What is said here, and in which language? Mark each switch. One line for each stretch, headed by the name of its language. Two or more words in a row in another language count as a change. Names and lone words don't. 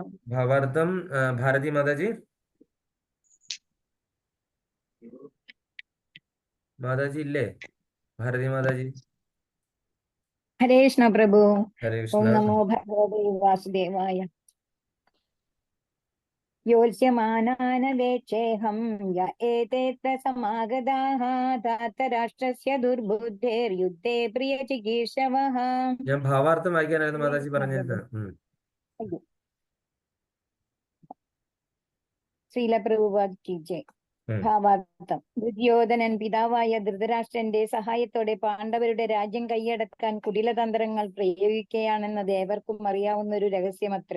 Malayalam: ഭാവാർത്ഥം ഭാരതി മാതാജി. മാതാജി ഇല്ലേ? ഭാരതി മാതാജി. ഹരേ കൃഷ്ണ പ്രഭു. ഹരേ ഓം കൃഷ്ണ.
Sanskrit: നമോ ഭഗവതേ വാസുദേവായ. योत्स्यमानानवेक्षेऽहं य एतेऽत्र समागताः धार्तराष्ट्रस्य दुर्बुद्धेर्युद्धे प्रियचिकीर्षवः.
Malayalam: ഞാൻ ഭാവാർത്ഥം വായിക്കാനായിരുന്നു മാതാജി കൃഷ്ണ പറഞ്ഞത്. പ്രഭു. അയ്യോ. ശ്രീല പ്രഭുപാദ്
Hindi: की जय.
Malayalam: ഭാവാർത്ഥം. ദുര്യോധനൻ പിതാവായ ധൃതരാഷ്ട്രന്റെ സഹായത്തോടെ പാണ്ഡവരുടെ രാജ്യം കൈയടക്കാൻ കുടിലതന്ത്രങ്ങൾ പ്രയോഗിക്കുകയാണെന്നത് ഏവർക്കും അറിയാവുന്ന ഒരു രഹസ്യമത്രേ.